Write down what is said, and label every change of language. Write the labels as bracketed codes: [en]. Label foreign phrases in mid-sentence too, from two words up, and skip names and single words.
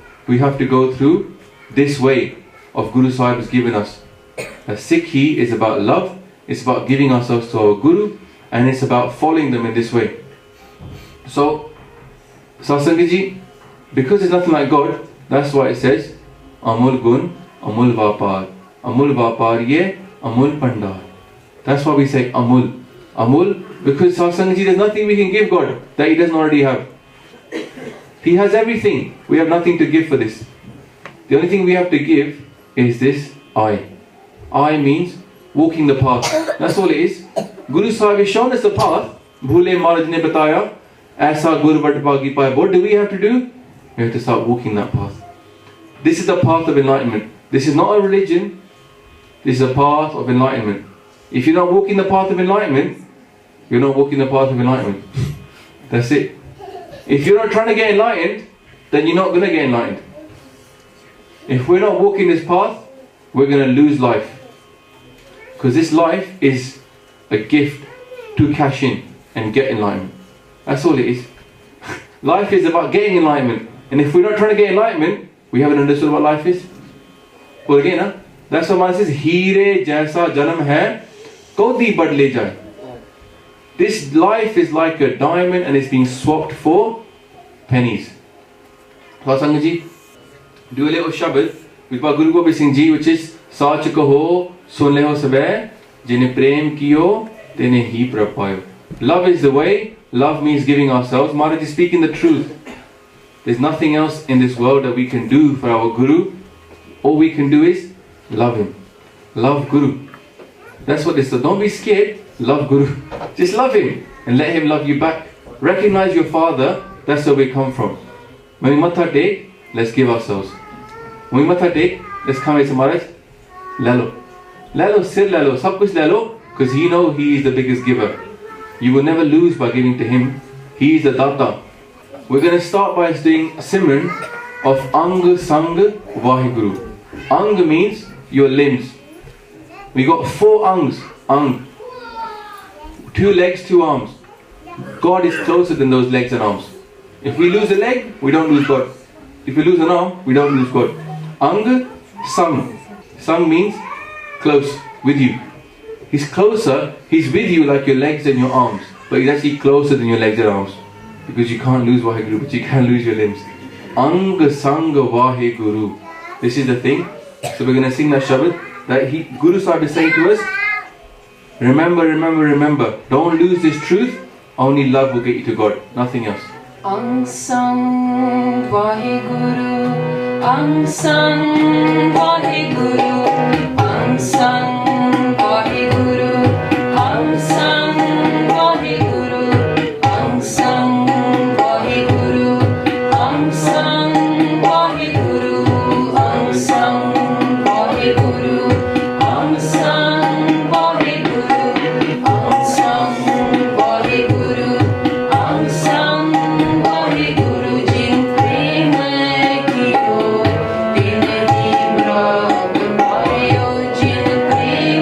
[en] We have to go through this way of Guru Sahib has given us. A Sikhi is about love. It's about giving ourselves to our Guru, and it's about following them in this way. So Sangaji, because there's nothing like God, that's why it says [pa] ਅਮੁਲ ਗੁਣ, ਅਮੁਲ ਵਾਪਾਰ, ਅਮੁਲ ਵਾਪਾਰ ਯੇ, ਅਮੁਲ ਪੰਡਾਰ. [en] That's why we say Amul. Amul, because Sangaji, there's nothing we can give God that He doesn't already have. He has everything. We have nothing to give for this. The only thing we have to give is this I. I means walking the path. That's all it is. Guru Sahib has shown us the path. [pa] ਭੁਲੇ ਮਹਾਰਾਜ ਨੇ ਬਤਾਇਆ, ਐਸਾ ਗੁਰ ਵਡਭਾਗੀ ਪਾਇਆ. [en] What do we have to do? We have to start walking that path. This is the path of enlightenment. This is not a religion. This is a path of enlightenment. If you're not walking the path of enlightenment, you're not walking the path of enlightenment. That's it. If you're not trying to get enlightened, then you're not going to get enlightened. If we're not walking this path, we're going to lose life. Because this life is a gift to cash in and get enlightenment. That's all it is. Life is about getting enlightenment. And if we're not trying to get enlightenment, we haven't understood what life is. Well again, that's what Maharaj says, [pa] ਹੀਰੇ ਜੈਸਾ ਜਨਮ ਹੈ, ਕੌਡੀ ਬਦ ਲੇ ਜਾਇ. [en] This life is like a diamond and it's being swapped for pennies. So Sangaji, do a little Shabad with Guru Gobind Singh Ji, which is [pa] ਸਾਚ ਕਹੋ, ਸੁਨ ਲੇਹੋ ਸਭੈ, ਜਿਨ ਪ੍ਰੇਮ ਕੀਓ, ਤਿਨ ਹੀ ਪ੍ਰਪਾਇਓ. [en] Love is the way. Love means giving ourselves. Maharaj is speaking the truth. There's nothing else in this world that we can do for our Guru. All we can do is love him. Love Guru. That's what this is. Don't be scared. Love Guru. Just love him and let him love you back. Recognize your father. That's where we come from. When we matha take, let's give ourselves. When we matha take, let's come to Maharaj. [pa] ਲਾਲੋ। ਲਾਲੋ, ਸਿਰ ਲਾਲੋ, ਸਭ ਕੁਛ ਲਾਲੋ, [en] because he know he is the biggest giver. You will never lose by giving to him. He is the Data. We're going to start by doing a Simran of [pa] ਅੰਗ ਸੰਗ ਵਾਹਿਗੁਰੂ. [en] Ang means your limbs. We got 4 Angs. Ang. 2 legs, 2 arms. God is closer than those legs and arms. If we lose a leg, we don't lose God. If we lose an arm, we don't lose God. [pa] ਅੰਗ ਸੰਗ. [en] Sang means close, with you. He's closer, he's with you like your legs and your arms. But he's actually closer than your legs and arms. Because you can't lose Vaheguru, but you can lose your limbs. [pa] ਅੰਗ ਸੰਗ ਵਾਹਿਗੁਰੂ. [en] This is the thing. So we're going to sing that Shabad that Guru Sahib is saying to us. Remember, remember, remember. Don't lose this truth. Only love will get you to God. Nothing else. [pa] ਅੰਗ ਸੰਗ ਵਾਹਿਗੁਰੂ, ਅੰਗ ਸੰਗ ਵਾਹਿਗੁਰੂ, ਅੰਗ ਸੰਗ ਵਾਹਿਗੁਰੂ, ਅੰਗ ਸੰਗ ਵਾਹਿਗੁਰੂ, ਅੰਗ ਸੰਗ ਵਾਹਿਗੁਰੂ, ਅੰਗ ਸੰਗ ਵਾਹਿਗੁਰੂ, ਅੰਗ ਸੰਗ ਵਾਹਿਗੁਰੂ, ਅੰਗ ਸੰਗ ਵਾਹਿਗੁਰੂ, ਅੰਗ ਸੰਗ ਵਾਹਿਗੁਰੂ, ਅੰਗ ਸੰਗ ਵਾਹਿਗੁਰੂ, ਅੰਗ ਸੰਗ ਵਾਹਿਗੁਰੂ, ਅੰਗ ਸੰਗ ਵਾਹਿਗੁਰੂ, ਅੰਗ ਸੰਗ ਵਾਹਿਗੁਰੂ, ਜਿਨ ਪ੍ਰੇਮ ਕੀਓ, ਤਿਨ ਹੀ ਬ੍ਰਹਮਾ ਪਾਇਓ, ਜਿਨ ਪ੍ਰੇਮ